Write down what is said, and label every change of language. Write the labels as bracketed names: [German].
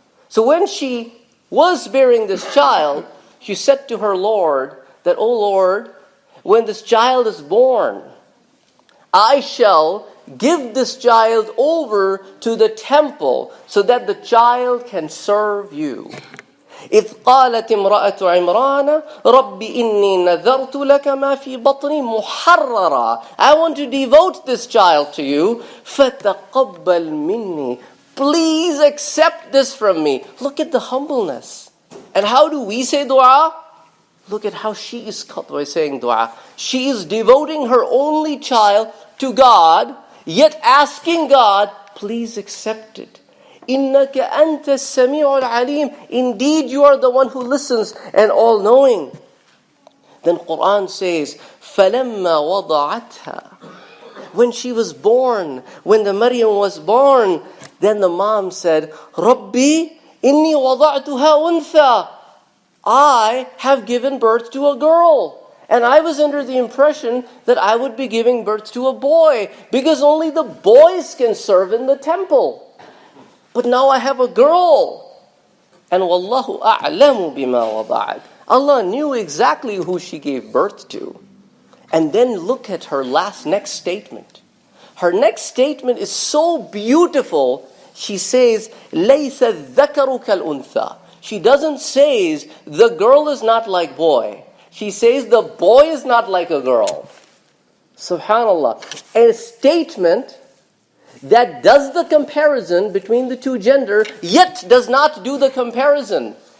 [English] So when she was bearing this child, she said to her Lord that, O Lord, when this child is born, I shall give this child over to the temple so that the child can serve you. [Arabic] إذ قالت امرأة عمران رب إني نذرت لك ما في بطني محررا. [English] I want to devote this child to you. [Arabic] فتقبل مني. [English] Please accept this from me. Look at the humbleness. And how do we say dua? Look at how she is Qadri saying dua. She is devoting her only child to God, yet asking God, please accept it. [Arabic] إِنَّكَ أَنْتَ السَّمِيعُ الْعَلِيمُ. [English] Indeed, you are the one who listens and all-knowing. Then Quran says, [Arabic] فَلَمَّا وَضَعَتْهَا. [English] When she was born, when the Maryam was born, then the mom said, [Arabic] رَبِّي إِنِّي وَضَعْتُهَا أُنْثَى. [English] I have given birth to a girl. And I was under the impression that I would be giving birth to a boy, because only the boys can serve in the temple. But now I have a girl. [Arabic] And وَاللَّهُ أَعْلَمُ بِمَا وَضَعَتْ. [English] Allah knew exactly who she gave birth to. And then look at her next statement. Her next statement is so beautiful. She says, [Arabic] لَيْسَ الذَّكَرُ كَالْأُنْثَى. [English] She doesn't say, the girl is not like boy. She says, the boy is not like a girl. Subhanallah. A statement that does the comparison between the two genders, yet does not do the comparison.